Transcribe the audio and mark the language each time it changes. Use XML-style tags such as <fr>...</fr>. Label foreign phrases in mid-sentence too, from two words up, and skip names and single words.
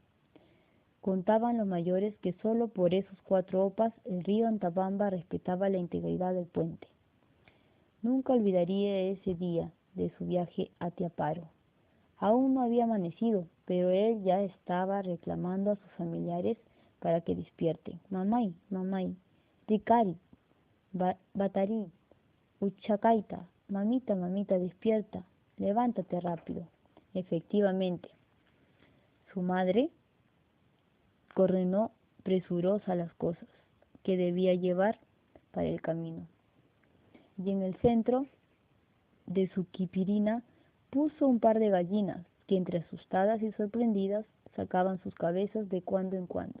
<es>Contaban los mayores que solo por esos 4 opas el río Antabamba respetaba la integridad del puente. Nunca olvidaría ese día de su viaje a Tiaparo. Aún no había amanecido, pero él ya estaba reclamando a sus familiares para que despierten.</es> <qu>Mamay, mamay, Ricari, Batarí, Uchacaita, mamita, mamita,</qu> <es>despierta, levántate rápido. Efectivamente, su madre ordenó presurosa las cosas que debía llevar para el camino. Y en el centro de su quipirina puso un par de gallinas que entre asustadas y sorprendidas sacaban sus cabezas de cuando en cuando.</es>